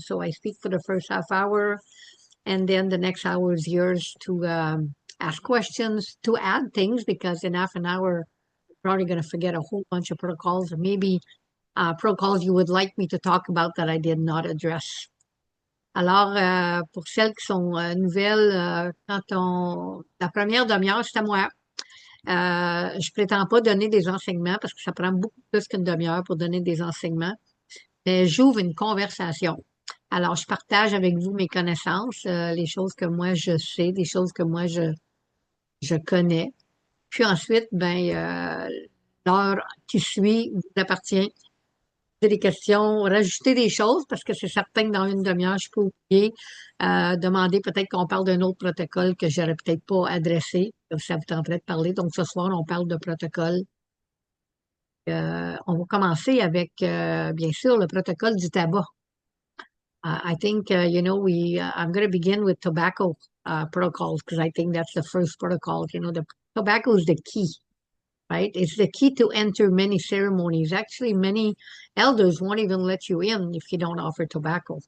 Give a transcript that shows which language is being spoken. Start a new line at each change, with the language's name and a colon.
English: So I speak for the first half hour, and then the next hour is yours to ask questions, to add things, because in half an hour, you're probably going to forget a whole bunch of protocols, or maybe protocols you would like me to talk about that I did not address.
French: Alors, pour celles qui sont nouvelles, la première demi-heure, c'est à moi. Je prétends pas donner des enseignements parce que ça prend beaucoup plus qu'une demi-heure pour donner des enseignements, mais j'ouvre une conversation. Alors, je partage avec vous mes connaissances, les choses que moi je sais, des choses que moi je connais. Puis ensuite, l'heure qui suit vous appartient. Des questions, rajouter des choses parce que c'est certain que dans une demi-heure, je peux oublier, demander peut-être qu'on parle d'un autre protocole que j'aurais peut-être pas adressé. Ça vous tenterait de parler. Donc ce soir, on parle de protocole. On va commencer avec, bien sûr, le protocole du tabac.
English: I think, I'm going to begin with tobacco protocols because I think that's the first protocol. The tobacco is the key. Right? It's the key to enter many ceremonies. Actually, many elders won't even let you in if you don't offer tobacco.